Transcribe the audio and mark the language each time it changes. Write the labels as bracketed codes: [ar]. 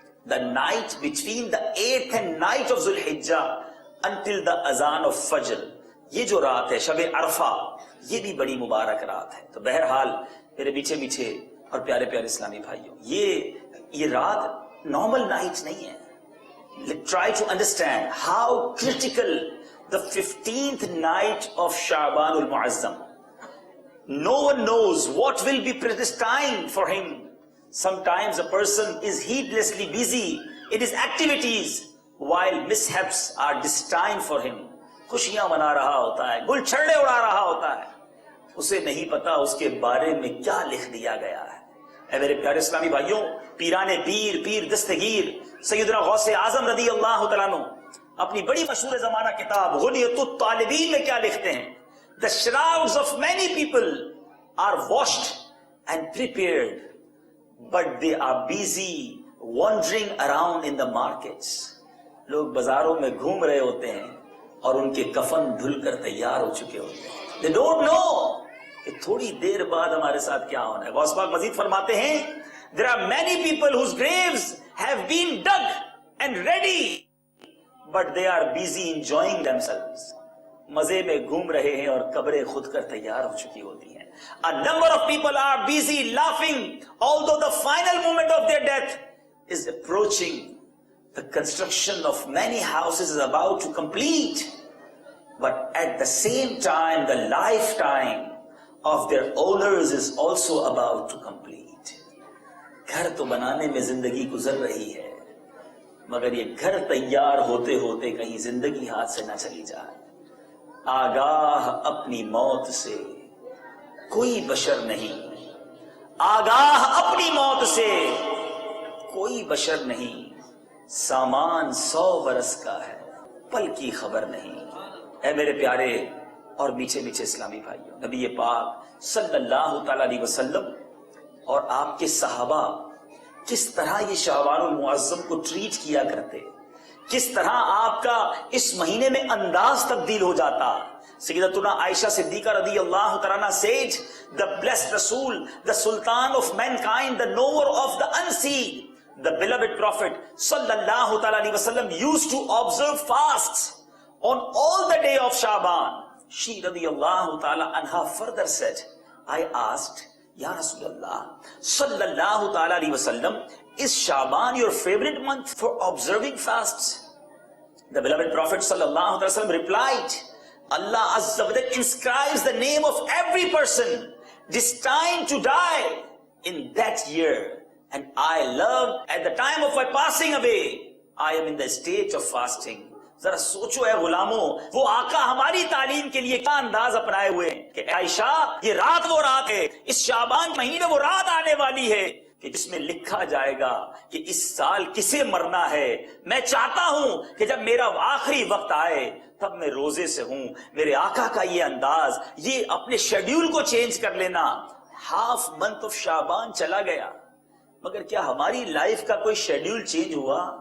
[en] the night between the 8th and 9th of Zulhijjah until the azan of Fajr، [ur] یہ جو رات ہے شب عرفہ، یہ بھی بڑی مبارک رات ہے۔ تو بہرحال میرے میٹھے میٹھے اور پیارے پیارے اسلامی بھائیوں، یہ رات نارمل نائٹ نہیں ہے۔ [en] Try to understand how critical the 15th night of Sha'ban al-Mu'azzam. No one knows what will be predestined for him. Sometimes a person is heedlessly busy in his activities while mishaps are destined for him. [ur] خوشیاں منا رہا ہوتا ہے، گل چھڑے اڑا رہا ہوتا ہے، اسے نہیں پتا اس کے بارے میں کیا لکھ دیا گیا ہے۔ اے میرے پیارے اسلامی بھائیوں، پیران پیر دستگیر سیدنا غوث اعظم رضی اللہ تعالیٰ عنہ اپنی بڑی مشہور زمانہ کتاب غنیۃ الطالبین میں کیا لکھتے ہیں؟ [en] The shrouds of many people are washed and prepared, but they are busy wandering around in the markets. [ur] لوگ بازاروں میں گھوم رہے ہوتے ہیں اور ان کے کفن دھل کر تیار ہو چکے ہوتے ہیں۔ [en] They don't know [ur] کہ تھوڑی دیر بعد ہمارے ساتھ کیا ہونا ہے۔ غوث پاک مزید فرماتے ہیں [en] there are many people whose graves have been dug and ready, but they are busy enjoying themselves. [ur] مزے میں گھوم رہے ہیں اور قبریں خود کر تیار ہو چکی ہوتی ہیں۔ [en] A number of people are busy laughing although the final moment of their death is approaching. The construction of many houses is about to complete, but at the same time the lifetime of their owners is also about to complete. [ur] گھر تو بنانے میں زندگی گزر رہی ہے، مگر یہ گھر تیار ہوتے ہوتے کہیں زندگی ہاتھ سے نہ چلی جائے۔ آگاہ اپنی موت سے کوئی بشر نہیں، آگاہ اپنی موت سے کوئی بشر نہیں، سامان 100 برس کا ہے، پل کی خبر نہیں۔ اے میرے پیارے اور میٹھے میٹھے اسلامی بھائیوں، نبی پاک صلی اللہ تعالی علیہ وسلم اور آپ کے صحابہ کس طرح یہ شعبان المعظم کو ٹریٹ کیا کرتے، کس طرح آپ کا اس مہینے میں انداز تبدیل ہو جاتا۔ سیدتنا عائشہ صدیقہ رضی اللہ تعالیٰ عنہ [en] said, the blessed Rasul, the Sultan of mankind, the knower of the unseen, the beloved Prophet sallallahu ta'ala alayhi wasallam used to observe fasts on all the day of Sha'ban. She radiyallahu ta'ala anha further said, I asked, Ya Rasulullah sallallahu ta'ala alayhi wasallam, is Sha'ban your favorite month for observing fasts? The beloved Prophet sallallahu ta'ala wasallam replied, Allah Azza wa Jalla inscribes the name of every person destined to die in that year, and I love at the time of my passing away, I am in the state of fasting. [ur] ذرا سوچو اے غلاموں، وہ آقا ہماری تعلیم کے لیے کیا انداز اپنائے ہوئے کہ عائشہ یہ رات وہ رات ہے، اس شعبان مہینے میں وہ رات آنے والی ہے کہ جس میں لکھا جائے گا کہ اس سال کسے مرنا ہے۔ میں چاہتا ہوں کہ جب میرا آخری وقت آئے تب میں روزے سے ہوں۔ میرے آقا کا یہ انداز، یہ اپنے شیڈیول کو چینج کر لینا۔ ہاف منتھ آف شعبان چلا گیا، مگر کیا ہماری لائف کا کوئی شیڈیول چینج ہوا؟